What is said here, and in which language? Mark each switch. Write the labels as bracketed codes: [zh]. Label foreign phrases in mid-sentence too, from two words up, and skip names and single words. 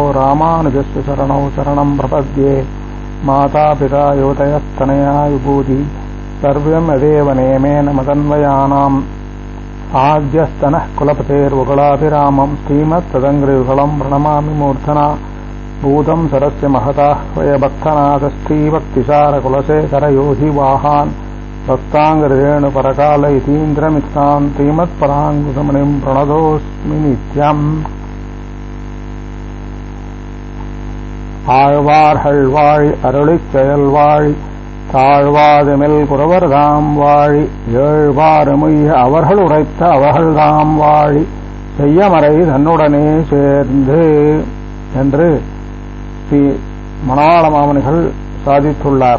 [sa] रामानुजस्य शरणौ शरणं प्रपद्ये मातापिता योतयस्तनया युगूति सर्वं यदेव नेमेन मदन्वयानाम् आद्यस्तनः कुलपतेर्वकुलाभिरामम् श्रीमत्तदङ्घ्रियुगलम् प्रणमामि मूर्धना भूतं सरस्य महताह्वयभक्तनाथ श्रीभक्तिसारकुलशेखरयोधिवाहान् भक्ताङ्गरेणुपरकाल यतीन्द्रमित्रान् श्रीमत्पराङ्कुशमुनिम् प्रणतोऽस्मि नित्यम् [ta] ஆழ்வார்கள் வாழி அருளிச் செயல் வாழி தாழ்வாதுமெல் குறவர்தாம் வாழி ஏழ்வாறுமுய்ய அவர்கள் உரைத்த அவர்கள்தாம் வாழி செய்யமறை தன்னுடனே சேர்ந்து என்று ஸ்ரீ மணவாள மாமுனிகள் சாதித்துள்ளார்.